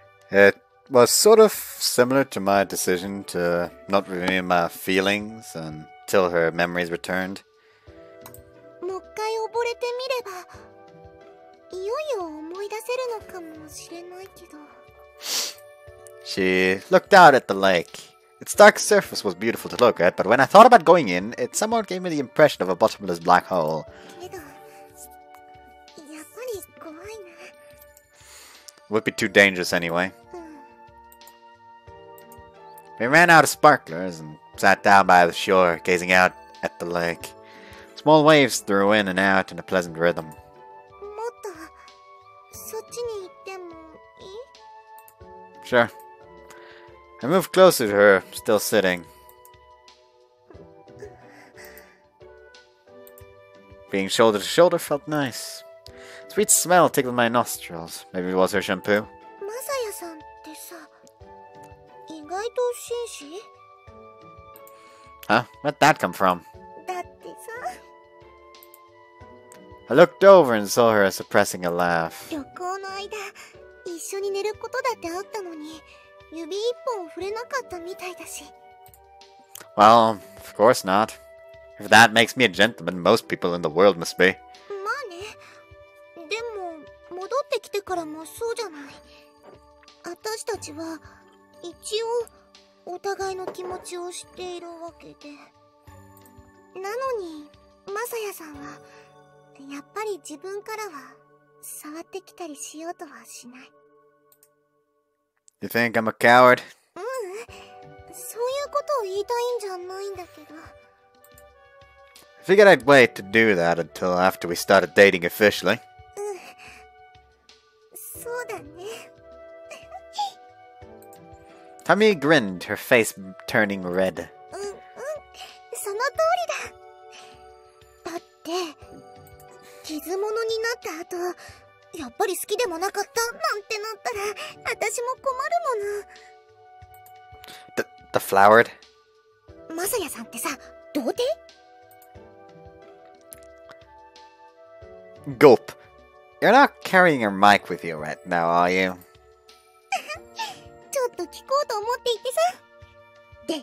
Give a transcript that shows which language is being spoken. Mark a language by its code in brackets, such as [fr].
[en] It was sort of similar to my decision to not reveal my feelings until her memories returned. [ja] もう一回溺れてみれば、いよいよ思い出せるのかもしれないけど。 [en] She looked out at the lake. Its dark surface was beautiful to look at, but when I thought about going in, it somewhat gave me the impression of a bottomless black hole. [ja] けど、やっぱり怖いな。 [en] Would be too dangerous anyway. We ran out of sparklers and sat down by the shore, gazing out at the lake. Small waves threw in and out in a pleasant rhythm. [ja] もっとそっちに行ってもいい？ [en] Sure. I moved closer to her, still sitting. Being shoulder to shoulder felt nice. Sweet smell tickled my nostrils. Maybe it was her shampoo. [ja] マサヤさんってさ、意外と紳士？ [en] Huh? Where'd that come from? [ja] だってさ。 [en] I looked over and saw her suppressing a laugh. [ja] 旅行の間、一緒に寝ることだってあったのに、指一本触れなかったみたいだし。 [en] Well, of course not. If that makes me a gentleman, most people in the world must be. [ja] まあね。でも、戻ってきてからもそうじゃない。私たちは、一応、お互いの気持ちを知っているわけで。なのに、マサヤさんは、やっぱり自分からは、触ってきたりしようとはしない。 [en] You think I'm a coward? [ja] そういうことを言いたいんじゃないんだけど。 [en] I figured I'd wait to do that until after we started dating officially. [ja] そうだね。 [en] Tamie grinned, her face turning red. [ja] その通りだ。だって、傷物になった後、やっぱり好きでもなかったなんてなったら、私も困るもの。 [en] The flowered? [ja] マサヤさんってさ、童貞？ [en] Gulp. You're not carrying your mic with you right now, are you? [ja] ちょっと聞こうと思っていてさ。